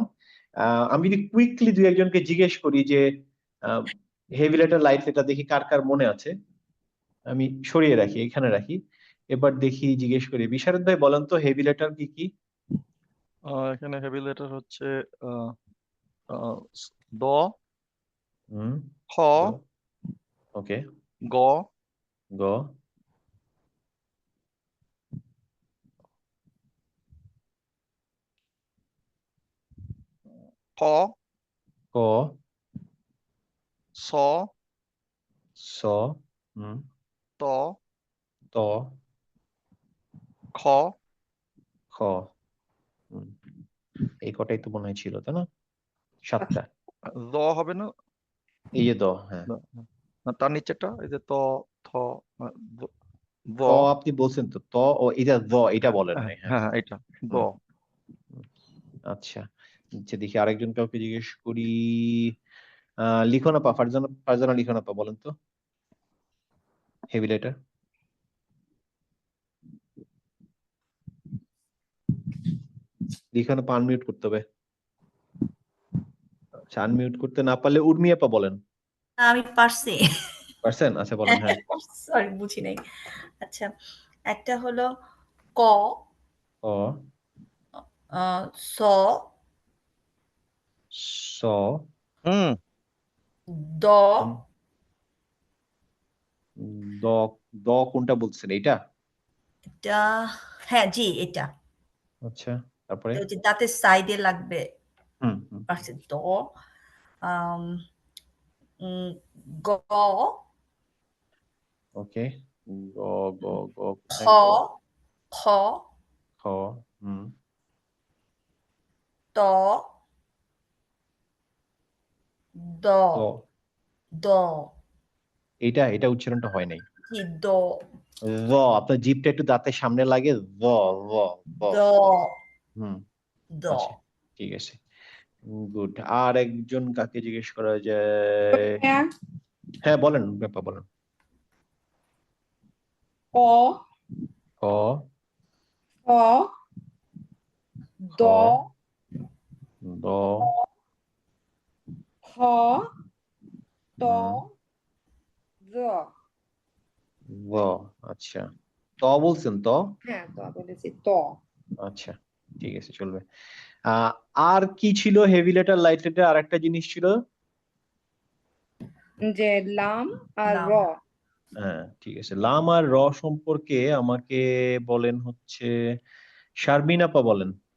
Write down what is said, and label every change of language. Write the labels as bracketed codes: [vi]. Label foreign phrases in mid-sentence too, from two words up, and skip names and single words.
[bn] আমি যদি কুইকলি দুই একজনকে জিজ্ঞেস করি যে [en] heavy letter light letter, [bn] দেখি কার কার মনে আছে। আমি সরিয়ে রাখি, এখানে রাখি। এবার দেখি জিজ্ঞেস করি, বিশারদ ভাই বলেন তো [en] heavy letter [bn] কি কি? এখানে হেভি লেটার হচ্ছে দ, হুম, খ, ওকে, গ, গ, খ, ক, স, স, হুম, ত, ত, খ, খ, হুম। এই কটাই তো মনে হয় ছিল, তাই না? 7টা। দ হবে না? এই যে দ, হ্যাঁ। না, তার নিচেটা এই যে ত, থ, দ। ত আপনি বলছেন তো, ত ও এটা দ, এটা বলেন নাই, হ্যাঁ। হ্যাঁ, এটা দ। হুম, হুম। আচ্ছা, আচ্ছা, দেখি আরেকজন কাউকে জিজ্ঞেস করি। লিখো না পা, ফারজানা, ফারজানা লিখো না পা, বলেন তো [en] heavy letter. [bn] লিখো না পা, আনমিউট করতে হবে। আচ্ছা, আনমিউট করতে না পারলে উর্মি আপা বলেন। আমি পারছি। পারছেন? আচ্ছা বলেন, হ্যাঁ। সরি, বুঝি নাই। আচ্ছা, একটা হলো ক, অ, স, স, হুম, দ, দ, দ কোনটা বলছেন, এইটা? এটা, হ্যাঁ জি এটা। আচ্ছা, তারপরে? এটা হচ্ছে দাঁতের সাইডে লাগবে। হুম, হুম, পারছি দ, আম, গ, ওকে, গ, গ, গ, খ, কোথায় গ? খ, খ, হুম, ত, দ, দ, দ, এইটা এটা উচ্চারণটা হয় নাই। কি দ, দ, আপনার জিভটা একটু দাঁতের সামনে লাগে, দ, দ, দ, দ, হুম, দ। আচ্ছা, ঠিক আছে, গুড। আর একজন কাকে জিজ্ঞেস করা যায়? হ্যাঁ বলেন ব্যাপার, বলেন। ক, খ, খ, খ, দ, দ, খ, ত, হুম, জ। দ, আচ্ছা। ত বলছেন তো? হ্যাঁ, ত বলেছি, ত। আচ্ছা, ঠিক আছে, চলবে। আহ আর কি ছিল [en] heavy letter light letter? [bn] আর একটা জিনিস ছিল, যে লাম আর লাম। র। হ্যাঁ ঠিক আছে, লাম আর র সম্পর্কে আমাকে বলেন হচ্ছে শারমিন আপা বলেন।